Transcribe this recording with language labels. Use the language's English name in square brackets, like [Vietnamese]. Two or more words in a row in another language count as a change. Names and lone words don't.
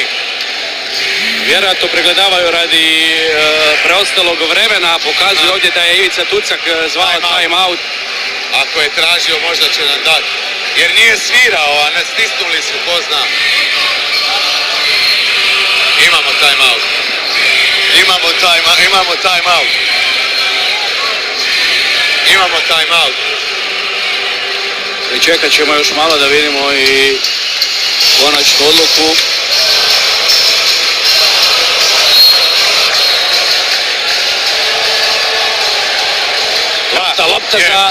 [Croatian] Vjerojatno pregledavaju radi preostalog vremena, pokazuju ovdje da je Ivica Tucak zvao [English] time out. [Croatian] Ako je tražio, možda će nam dati. Jer nije svirao, a ne stisnuli su, ko zna. Imamo [English] time out. [Croatian] Imamo [English] time out. [Croatian] I čekat ćemo još malo da vidimo i konačnu odluku. Lopta za...